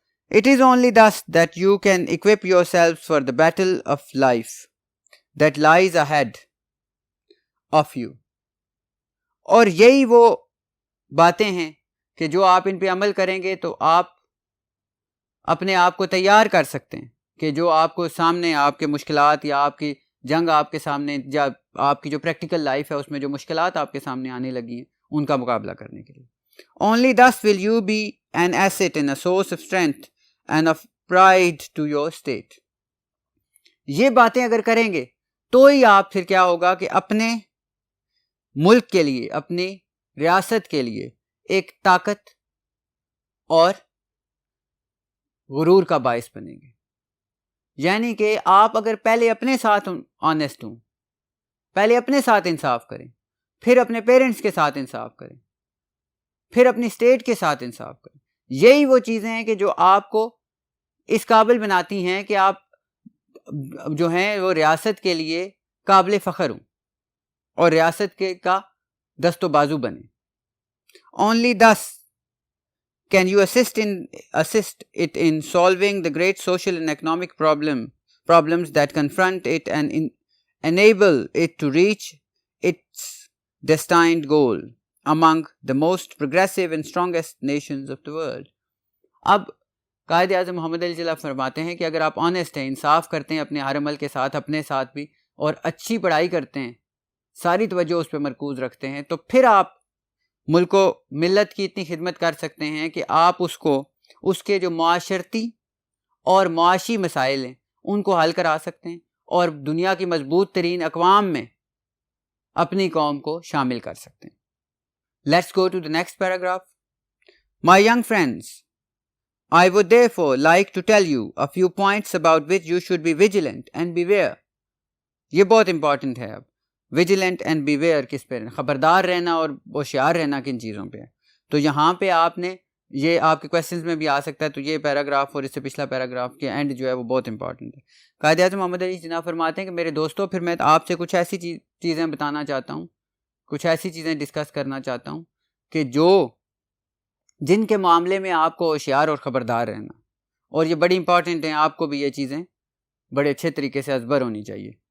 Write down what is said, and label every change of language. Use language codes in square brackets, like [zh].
[en] It is only thus that you can equip yourselves for the battle of life that lies ahead of you. [ur] اور یہی وہ باتیں ہیں کہ جو آپ ان پہ عمل کریں گے تو آپ اپنے آپ کو تیار کر سکتے ہیں کہ جو آپ کو سامنے آپ کے مشکلات یا آپ کی جنگ آپ کے سامنے، جب آپ کی جو پریکٹیکل لائف ہے اس میں جو مشکلات آپ کے سامنے آنے لگی ہیں ان کا مقابلہ کرنے کے لیے. [en] Only thus will you be an asset and a source of strength and of pride to your state. [ur] یہ باتیں اگر کریں گے تو ہی آپ پھر کیا ہوگا کہ اپنے ملک کے لیے، اپنی ریاست کے لیے ایک طاقت اور غرور کا باعث بنیں گے. یعنی کہ آپ اگر پہلے اپنے ساتھ آنیسٹ ہوں، پہلے اپنے ساتھ انصاف کریں، پھر اپنے پیرنٹس کے ساتھ انصاف کریں، پھر اپنی اسٹیٹ کے ساتھ انصاف کریں، یہی وہ چیزیں ہیں کہ جو آپ کو اس قابل بناتی ہیں کہ آپ جو ہیں وہ ریاست کے لیے قابل فخر ہوں اور ریاست کے کا دست و بازو بنے. [en] Only thus can you assist it in solving the great social and economic problems that confront it and enable it to reach its destined goal among the most progressive and strongest nations of the world. [ur] اب قائد اعظم محمد علی جناح فرماتے ہیں کہ اگر آپ honest ہیں، انصاف کرتے ہیں اپنے ہر عمل کے ساتھ، اپنے ساتھ بھی، اور اچھی پڑھائی کرتے ہیں، ساری توجہ اس پہ مرکوز رکھتے ہیں، تو پھر آپ ملک و ملت کی اتنی خدمت کر سکتے ہیں کہ آپ اس کے جو معاشرتی اور معاشی مسائل ہیں ان کو حل کرا سکتے ہیں اور دنیا کی مضبوط ترین اقوام میں اپنی قوم کو شامل کر سکتے ہیں. [en] Let's go to the next paragraph. My young friends, I would therefore like to tell you a few points about which you should be vigilant and beware. [ur] یہ بہت امپورٹنٹ ہے. اب [en] vigilant and beware [ur] کس پہ؟ خبردار رہنا اور ہوشیار رہنا کن چیزوں پہ. تو یہاں پہ آپ نے، یہ آپ کے کویسچنز میں بھی آ سکتا ہے، تو یہ پیراگراف اور اس سے پچھلا پیراگراف کے اینڈ جو ہے وہ بہت امپورٹنٹ ہے. قائد اعظم محمد علی جناح فرماتے ہیں کہ میرے دوستوں، پھر میں آپ سے کچھ ایسی چیزیں بتانا چاہتا ہوں، کچھ ایسی چیزیں ڈسکس کرنا چاہتا ہوں کہ جن کے معاملے میں آپ کو ہوشیار اور خبردار رہنا، اور یہ بڑی امپورٹنٹ ہیں، آپ کو بھی یہ چیزیں بڑے اچھے طریقے سے ازبر ہونی چاہیے.